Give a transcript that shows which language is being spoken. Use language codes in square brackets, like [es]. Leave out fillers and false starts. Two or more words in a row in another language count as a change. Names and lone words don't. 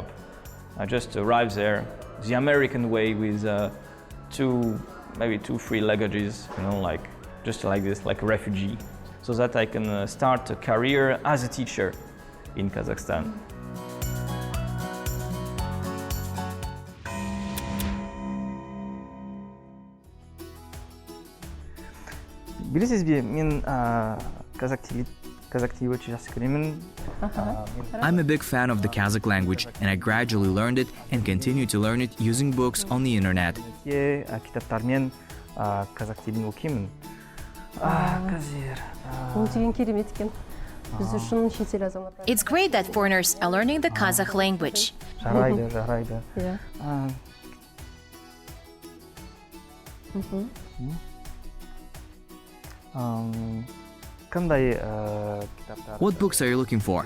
[en] I just arrived there the American way with maybe two free luggages, you know, like just like this, like a refugee, so that I can start a career as a teacher in Kazakhstan. [kk] Bilesиз бе, мен казак тілі өте жақсы көремін. [en] I'm a big fan of the Kazakh language, and I gradually learned it and continue to learn it using books on the internet. [kk] Кітаптармен казак тілін оқимын. [en] It's great that foreigners are learning the Kazakh language. [kk] Жарайды. [en] What books are you looking for?